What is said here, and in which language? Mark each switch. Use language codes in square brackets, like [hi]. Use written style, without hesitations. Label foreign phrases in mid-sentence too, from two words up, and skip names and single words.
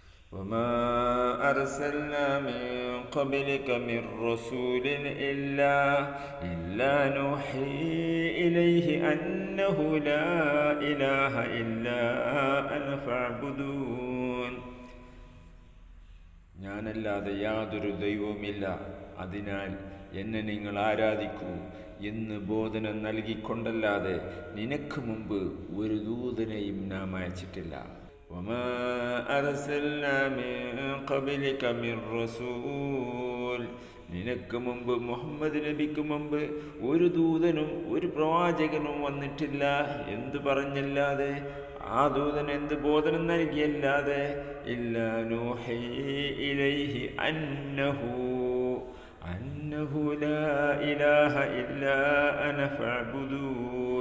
[ar] وما أرسلنا من قبلك من رسول إلا نوحي إليه أنه لا إله إلا أنا فاعبدون. [ml] ഞാനല്ലാതെ യാതൊരു ദൈവവുമില്ല, അതിനാൽ എന്നെ നിങ്ങൾ ആരാധിക്കൂ എന്ന് ബോധനം നൽകിക്കൊണ്ടല്ലാതെ നിനക്ക് മുമ്പ് ഒരു ദൂതനെയും നാം അയച്ചിട്ടില്ല. [ar] وما أرسلنا من قبلك من رسول. [ml] നിനക്ക് മുമ്പ് മുഹമ്മദ് നബിക്ക് മുമ്പ് ഒരു ദൂതനും ഒരു പ്രവാചകനും വന്നിട്ടില്ല എന്തു പറഞ്ഞല്ലാതെ, ആ ദൂതൻ എന്ത് ബോധനം നൽകിയല്ലാതെ, [ar] إلا نوحي إليه أنه لا إله إلا أنا فاعبدون.